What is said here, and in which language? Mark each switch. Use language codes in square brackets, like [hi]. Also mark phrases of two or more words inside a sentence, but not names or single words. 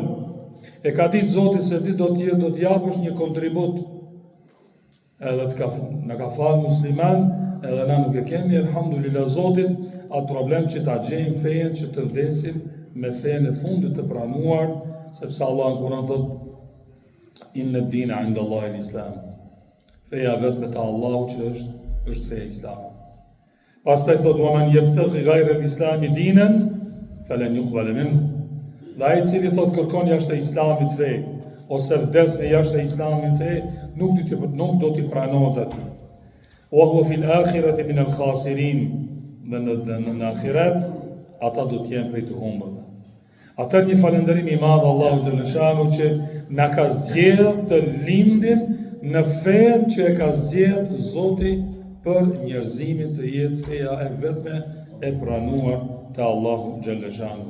[sq] E ka ditë Zoti se ti do të japësh një kontribut. edhe në ka falë musliman, edhe na nuk e kemi, elhamdulillah Zotit, atë problem që ta gjejmë fejen që të vdesim me fejen e fundit të pranuar, sepse Allah në Kur'an thot, [ar] إن الدين عند الله الإسلام. [sq] Feja vetme te Allahu që është feja Islam. Pastaj thot, [ar] ومن يبتغ غير الإسلام دينا فلن يقبل منه. [sq] Dhe ai i cili thot kërkon jashtë e Islamit fe, ose vdes me jashtë e Islamit fe, nuk do t'i pranohet aty. [ar] وهو في الآخرة من الخاسرين. [sq] Dhe në akhirat, ata do t'jenë prej të humbërve. Atër një falënderim i madh Allahu Xhaleshanu që na ka zgjedhur të lindim në fenë që e ka zgjedhur Zoti për njerëzimin të jetë feja e vetme e pranuar te Allahu Xhaleshanu.